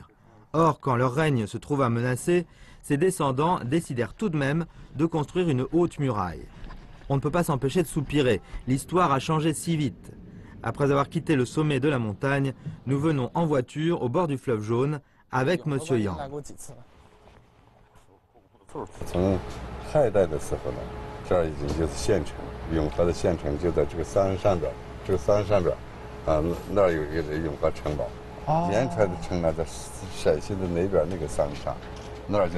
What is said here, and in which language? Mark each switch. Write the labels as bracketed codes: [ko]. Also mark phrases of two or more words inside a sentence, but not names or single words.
[fr] Or, quand leur règne se trouva menacé, ses descendants décidèrent tout de même de construire une haute muraille. On ne peut pas s'empêcher de soupirer, l'histoire a changé si vite. Après avoir quitté le sommet de la montagne, nous venons en voiture au bord du fleuve jaune avec Monsieur Yang. [zh] 从汉代的时候呢，这儿已经就是县城。永和的县城就在这个三山上边，这个三山上边，啊，那儿有一个永和城堡。延川的城呢，在陕西的那边那个三山，那儿就是。